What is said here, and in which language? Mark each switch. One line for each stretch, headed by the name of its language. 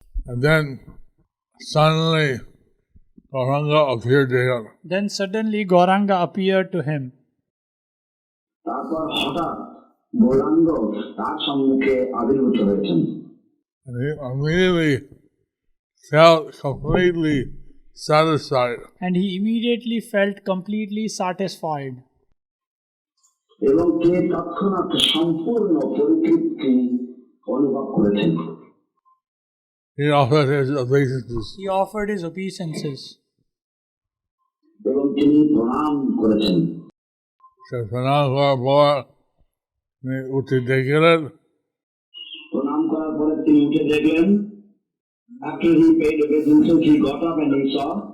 English: And then suddenly Gauranga appeared to him. Then suddenly Gauranga appeared to him.
Bangla: তারপর হঠাৎ গৌরাঙ্গ তার সম্মুখে আবির্ভূত হয়েছেন।
English: And he immediately felt completely satisfied. And he immediately felt completely satisfied.
Bangla: এবং তিনি তৎক্ষণাৎ সম্পূর্ণ পরিতৃপ্তি অনুভব করেছেন।
English: He offered his obeisances. He offered his obeisances.
Bangla: এবং তিনি প্রণাম করেছেন। সে প্রণাম করার পর তিনি উঠে দেখলেন প্রণাম করার পরে তিনি উঠে দেখলেন,
English: after he paid obeisances he got up and he saw